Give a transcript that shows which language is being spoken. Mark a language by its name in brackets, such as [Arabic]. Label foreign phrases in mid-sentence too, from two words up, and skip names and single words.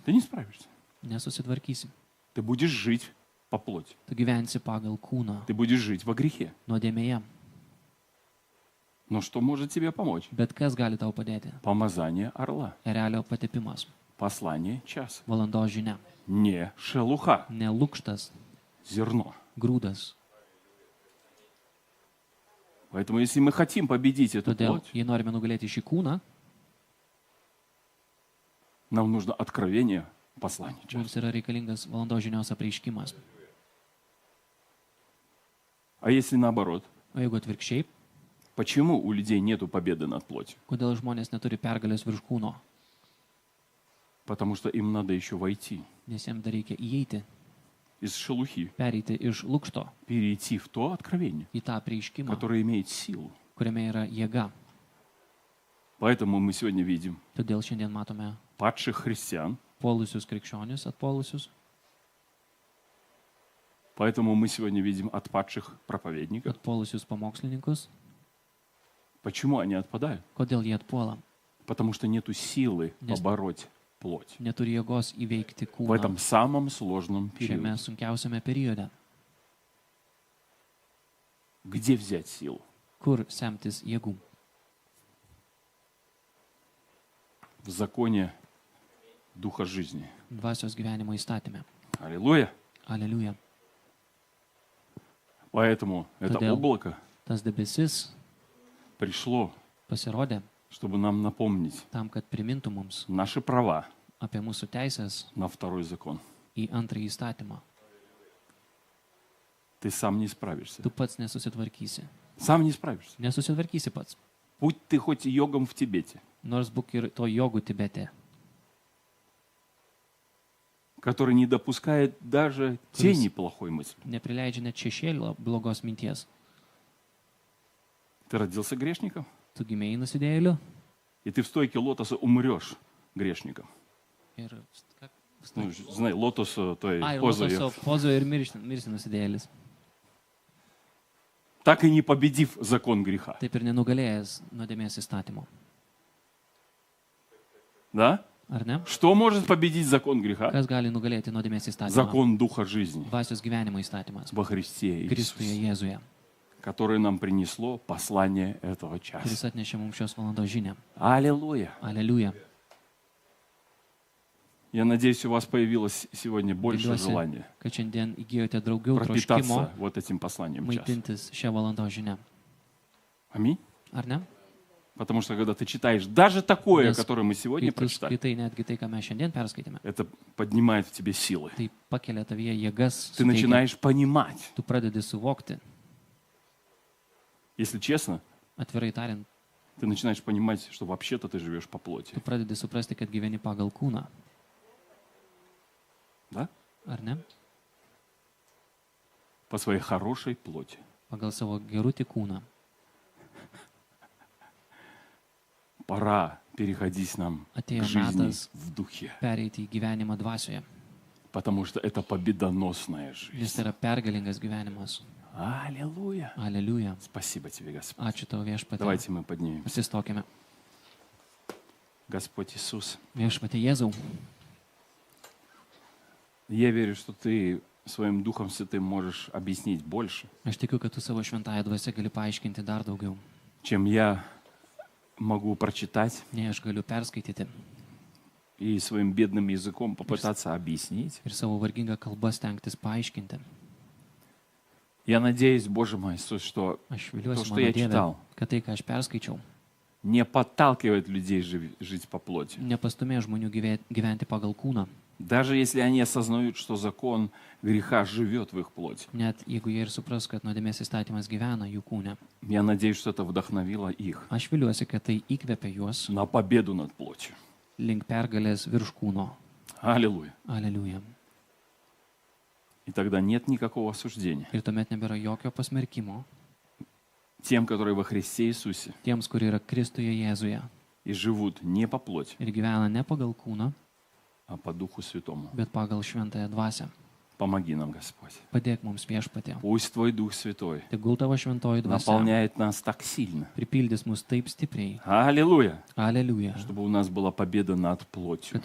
[Russian] Ты не справишься. [Lithuanian] Nesusitvarkysi. [Russian] Ты будешь жить по плоти. [Lithuanian] Tu gyvensi pagal kūną, [Russian] Ты будешь жить во грехе. [Lithuanian] nuodėmėje. [Russian] Но что может тебе помочь? [Lithuanian] Bet kas gali tau padėti? [Russian] Помазание орла. [Lithuanian] Erelio patepimas, [Russian] Послание часа. [Lithuanian] valandos žinia, [Russian] Не шелуха. [Lithuanian] ne lūkštas, [Russian] Зерно. [Lithuanian] grūdas. [Russian] Поэтому если мы хотим победить эту [Lithuanian] Todėl, [Russian] плоть, [Lithuanian] jei norime nugalėti šį kūną, [Russian] нам нужно откровение послания часа. [Lithuanian] mums yra reikalingas valandos žinios apreiškimas. [Russian] А если наоборот? [Lithuanian] O jeigu atvirkščiai, [Russian] Почему у людей нету победы над плотью? [Lithuanian] kodėl žmonės neturi pergalės virš kūno? [Russian] Потому что им надо еще войти [Lithuanian] Nes jiems dar reikia įeiti, [Russian] из шелухи, [Lithuanian] pereiti iš lūkšto [Russian] перейти в то откровение, [Lithuanian] į tą apreiškimą, [Russian] которое имеет силу. [Lithuanian] kuriame yra jėga. [Russian] Поэтому мы сегодня видим [Lithuanian] Todėl šiandien matome [Russian] падших христиан. [Lithuanian] puolusius krikščionius, atpuolusius. [Russian] Поэтому мы сегодня видим отпадших проповедников. [Lithuanian] Atpuolusius pamokslininkus. [Russian] Почему они отпадают? [Lithuanian] Kodėl jie atpuola? [Russian] Потому что нету силы [Lithuanian] Nes- [Russian] побороть плоть. [Lithuanian] Neturi jėgos įveikti [Russian] В этом [Lithuanian] kūną [Russian] самом сложном [Lithuanian] šiame [Russian] периоде. [Lithuanian] sunkiausiame periode. [Russian] Где взять силу? [Lithuanian] Kur semtis jėgų? [Russian] В законе Духа жизни. [Lithuanian] Dvasios gyvenimo įstatymė. [Russian] Аллилуйя. [Lithuanian] Aleliuja. [Russian] Поэтому это [Lithuanian] Тудел. [Russian] облако [Lithuanian] Tas debesis [Russian] пришло, [Lithuanian] pasirodė [Russian] чтобы нам напомнить [Lithuanian] tam, kad primintų mums [Russian] наши права [Lithuanian] apie mūsų teisės [Russian] на второй закон. [Lithuanian] į antrąjį įstatymą. [Russian] Ты сам не справишься. [Lithuanian] Tu pats nesusitvarkysi. [Russian] Сам не справишься. [Lithuanian] Nesusitvarkysi pats. [Russian] Будь ты хоть и йогом в Тибете, [Lithuanian] Nors būk ir to jogų Tibete, [Russian] который не допускает даже тени плохой мысли. [Lithuanian] neprileidžia net šešėlio blogos minties. [Russian] Ты родился грешником, [Lithuanian] Tu gimėjai nusidėjėliu [Russian] и ты в стойке лотоса умрешь грешником. [Lithuanian] ir... [Russian] Ну, знай, лотос той [Lithuanian] Ai, [Russian] позы. [Lithuanian] lotoso pozo ir mirsi nusidėjėlis. [Russian] Так и не победив закон греха. [Lithuanian] Taip ir nenugalėjęs nuodėmės įstatymo. [Russian] Да? [Lithuanian] Ar ne? [Russian] Что может победить закон греха? [Lithuanian] Kas gali nugalėti nuodėmės įstatymą? [Russian] Закон Духа жизни [Lithuanian] Dvasios gyvenimo įstatymas. [Russian] во Христе [Lithuanian] Kristuje [Russian] Иисусе, [Lithuanian] Jėzuje, [Russian] которое нам принесло послание этого часа. [Lithuanian] kuris atnešė mums šios valandos žinią. [Russian] Аллилуйя! [Lithuanian] Aleliuja. [Russian] Я надеюсь, у вас появилось сегодня больше [Lithuanian] Viliuosi, [Russian] желания [Lithuanian] kad šiandien įgyjote daugiau troškimo [Russian] пропитаться вот этим посланием часа. [Lithuanian] maitintis šią valandos žinią. [Russian] Аминь. [Lithuanian] Ar ne? [Russian] Потому что когда ты читаешь даже такое, [Lithuanian] Nes [Russian] которое мы сегодня [Lithuanian] Kai tu [Russian] прочитали, [Lithuanian] skaitai netgi tai, ką mes šiandien perskaitėme, [Russian] это поднимает в тебе силы. [Lithuanian] tai pakelia tavyje jėgas, [Russian] Ты [Lithuanian] suteikia- [Russian] начинаешь понимать. [Lithuanian] tu pradedi suvokti, [Russian] Если честно, [Lithuanian] atvirai tariant, [Russian] ты начинаешь понимать, что вообще-то ты живешь по плоти. [Lithuanian] tu pradedi suprasti, kad gyveni pagal kūną, [Russian] Да? [Lithuanian] ar ne? [Russian] По своей хорошей плоти. [Lithuanian] Pagal savo gerutį kūną. [Russian] Пора переходить нам [Lithuanian] Atėjo [Russian] к жизни [Lithuanian] metas [Russian] в духе. [Lithuanian] pereiti į gyvenimą dvasioje, [Russian] Потому что это победоносная жизнь. [Lithuanian] nes tai yra pergalingas gyvenimas. [Russian] Аллилуйя. [Lithuanian] Aleliuja. [Russian] Спасибо тебе, Господь. [Lithuanian] Ačiū tau viešpatie. [Russian] Давайте мы поднимемся. [Lithuanian] Atsistokime. [Russian] Господь Иисус, [Lithuanian] Viešpatie Jėzau, [Russian] я верю, что ты своим Духом Святым можешь объяснить больше, [Lithuanian] aš tikiu, kad tu savo šventąją dvasią gali paaiškinti dar daugiau, [Russian] чем я могу прочитать [Lithuanian] nei aš galiu perskaityti [Russian] и своим бедным языком попытаться объяснить. [Lithuanian] ir savo vargingą kalbą stengtis paaiškinti. [Russian] Я надеюсь, Боже мой Иисус, что [Lithuanian] Aš [Russian] то, [Lithuanian] viliuosi, [Russian] что [Lithuanian] mano [Russian] я [Lithuanian] Dieve, [Russian] читал, [Lithuanian] kad tai, ką aš perskaičiau, [Russian] не подталкивает людей жить по плоти. [Lithuanian] nepastumė žmonių gyventi pagal kūną, [Russian] Даже если они осознают, что закон греха живет в их плоти. [Lithuanian] net jeigu jie ir supras, kad nuodėmės įstatymas gyvena jų kūne. [Russian] Я надеюсь, что это вдохновило их [Lithuanian] Aš viliuosi, kad tai įkvepia juos [Russian] на победу над плотью. [Lithuanian] link pergalės virš kūno. [Russian] Аллилуйя. [Lithuanian] Aleliuja. [Russian] И тогда нет никакого осуждения [Lithuanian] Ir tuomet nebėra jokio pasmerkimo [Russian] тем, которые во Христе Иисусе [Lithuanian] tiems, kurie yra Kristuje Jėzuje [Russian] и живут не по плоти, [Lithuanian] ir gyvena ne pagal kūną, [Russian] а по Духу Святому. [Lithuanian] bet pagal šventąją dvasią. [Russian] Помоги нам, Господь. [Lithuanian] Padėk mums viešpatie. [Russian] Пусть Твой Дух Святой [Lithuanian] Tegul tavo šventoji dvasia [Russian] наполняет нас так сильно. [Lithuanian] pripildys mus taip stipriai. [Russian] Аллилуйя. [Lithuanian] Aleliuja. [Russian] Чтобы у нас была победа над плотью